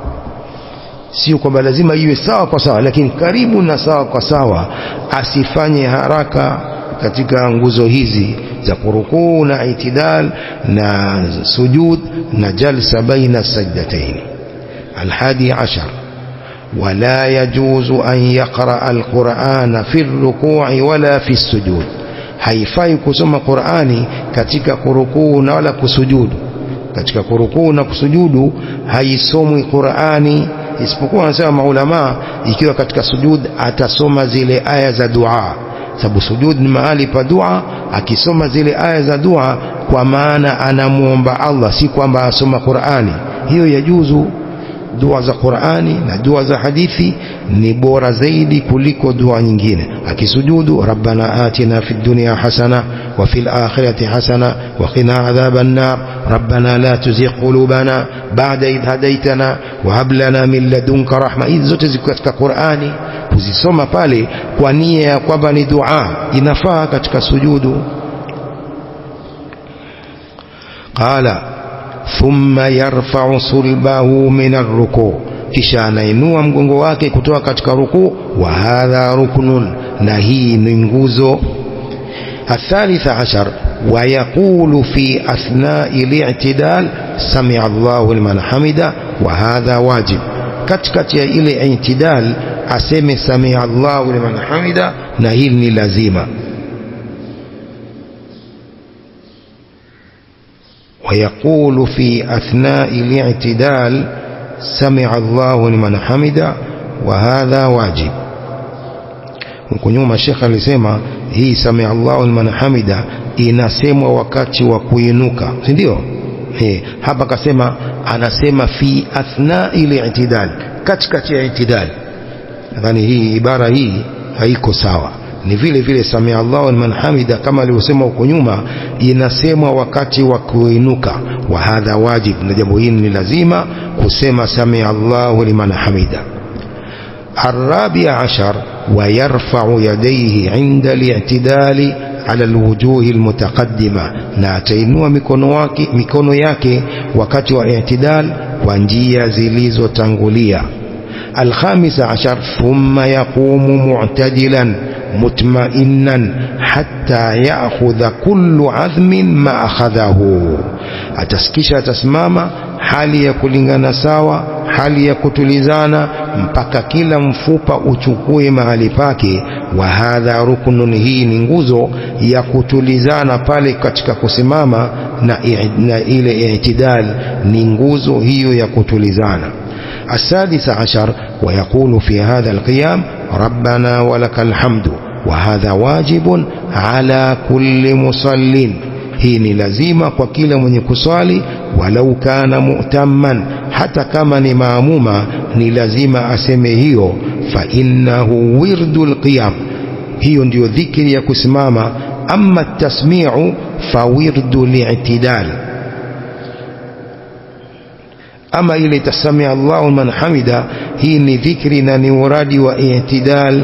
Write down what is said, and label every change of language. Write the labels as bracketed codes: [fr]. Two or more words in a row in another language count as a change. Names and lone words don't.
[sw] Sio kwamba lazima iwe sawa kwa sawa, lakini karibu na sawa kwa sawa. Asifanye haraka katika nguzo hizi za kurukuu na i'tidal na sujud na jalsa [ar] بين سجدتين. الحادي عشر، ولا يجوز أن يقرأ القرآن في الركوع ولا في السجود. [sw] haifai kusoma Qur'ani katika kurukuu na wala kusujudu. Katika kurukuu na kusujudu haisomwi Qur'ani, isipokuwa wanasema maulama ikiwa katika sujud atasoma zile aya za dua, sababu sujud ni mahali pa dua. Akisoma zile aya za dua kwa maana anamuomba Allah, si kwamba asoma Qur'ani. Hiyo yajuzu. Dua za Qur'ani na dua za hadithi ni bora zaidi kuliko dua nyingine. Akisujudu, [ar] ربنا آتنا في الدنيا حسنة وفي الآخرة حسنة وقنا عذاب النار، ربنا لا تزغ قلوبنا بعد إذ هديتنا وهب لنا من لدنك رحمة. [sw] Hizi zote ziko katika Qur'ani, kuzisoma pale kwa nia ya kwamba ni dua, inafaa katika sujudu. [ar] قال ثم يرفع صلبه من الركوع', [sw] kisha anainua mgongo wake kutoka katika ruku'. [ar] وهذا ركن, [sw] na hii ni nguzo. [ar] الثالث عشر، ويقول في أثناء الاعتدال سمع الله لمن حمده, وهذا واجب. [sw] katikati ya ile i'tidal aseme [ar] سمع الله لمن حمده, [sw] na hili ni lazima. [ar] ويقول في أثناء الاعتدال سمع الله لمن حمده وهذا واجب. [sw] Hukunyuma Sheikh alisema hii [ar] سمع الله لمن حمده [sw] inasemwa wakati wa kuinuka, si ndio? Hapa kasema anasema [ar] في أثناء الاعتدال, [sw] katikati ya i'tidal. Nadhani hii ibara hii haiko sawa. Ni vile vile [ar] سمع الله لمن حمده [sw] kama alivyosema huko nyuma inasemwa wakati wa kuinuka. [ar] وهذا واجب, [sw] na jambo hili ni lazima kusema [ar] سمع الله لمن حمده. الرابع عشر ويرفع يديه عند الاعتدال على الوجوه المتقدمة, [sw] na atainua mikono yake wakati wa i'tidal kwa njia zilizotangulia. [ar] الخامس عشر ثم يقوم معتدلا مطمئنا حتى يأخذ كل عظم ما أخذه, [sw] atasikisha atasimama hali ya kulingana sawa, hali ya kutulizana mpaka kila mfupa uchukue mahali pake. [ar] وهذا ركن, [sw] hii ni nguzo ya kutulizana pale katika kusimama, na ile i'tidal ni nguzo hiyo ya kutulizana. [ar] السادس عشر ويقول في هذا القيام ربنا ولك الحمد, وهذا واجب على كل مصل, [sw] hii ni lazima kwa kila mwenye kuswali. [ar] ولو كان مؤتما, [sw] hata kama ni maamuma ni lazima aseme hiyo. [ar] فإنه ورد القيام, [sw] hiyo ndio dhikri ya kusimama. [ar] أما تسميع فورد الاعتدال, [sw] Ama ile [ar] تسمع الله لمن حمده, [sw] hii ni dhikri na ni uradi wa i'tidal.